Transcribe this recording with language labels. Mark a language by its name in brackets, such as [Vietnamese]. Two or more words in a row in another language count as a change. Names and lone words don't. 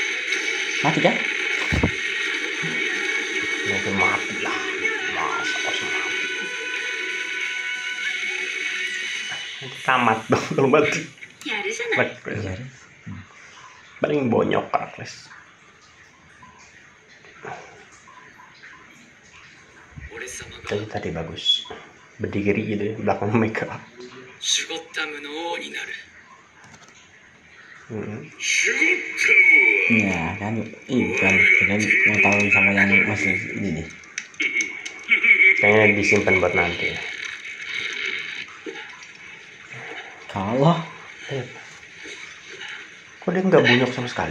[Indonesian] Mati kan? mungkin mati lah. Masa kosong. tamat dong kalau mati. [Japanese] やるじゃない。 [Indonesian] Paling bonyok Herakles. [Japanese] 俺様が [Indonesian] Jadi tadi bagus. Berdiri gitu ya, belakang Mega. [Japanese] シュゴッタムの王になる。シュゴッ [Indonesian] Ya kan, kan mau tahu sama yang masih ini nih. Kayaknya disimpan buat nanti. Kalau Kok dia nggak bonyok sama sekali?